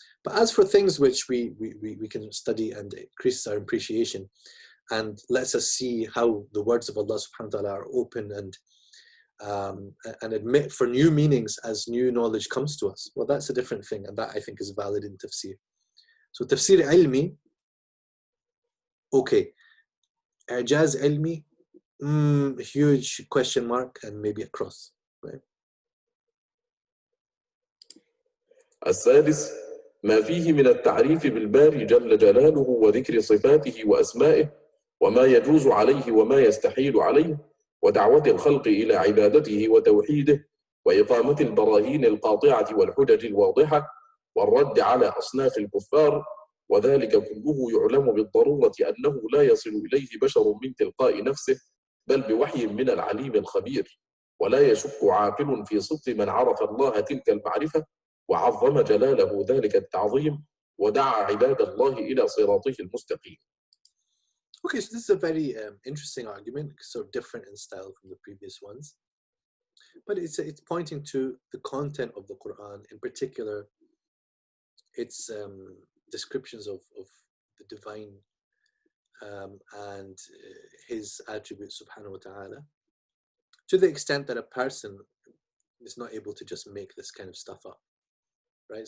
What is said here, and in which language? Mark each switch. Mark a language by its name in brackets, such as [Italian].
[English] But as for things which we can study and increase our appreciation and lets us see how the words of Allah subhanahu wa ta'ala are open and admit for new meanings as new knowledge comes to us, well, that's a different thing, and that I think is valid in tafsir. So tafsir ilmi, okay. I'jaz ilmi, huge question mark and maybe a cross, right? [Arabic] السادس ما فيه من التعريف بالباري جل جلاله وذكر صفاته وأسمائه وما يجوز عليه وما يستحيل عليه ودعوة الخلق إلى عبادته وتوحيده وإقامة البراهين القاطعة والحجج الواضحة والرد على أصناف الكفار، وذلك كله يعلم بالضرورة أنه لا يصل إليه بشر من تلقاء نفسه بل بوحي من العليم الخبير، ولا يشك عاقل في صدق من عرف الله تلك المعرفة وعظم جلاله ذلك التعظيم ودعا عباد الله إلى صراطه المستقيم. [English] Okay, so this is a very interesting argument, sort of different in style from the previous ones, but it's pointing to the content of the Quran, in particular its descriptions of the divine and his attributes subhanahu wa ta'ala, to the extent that a person is not able to just make this kind of stuff up, right?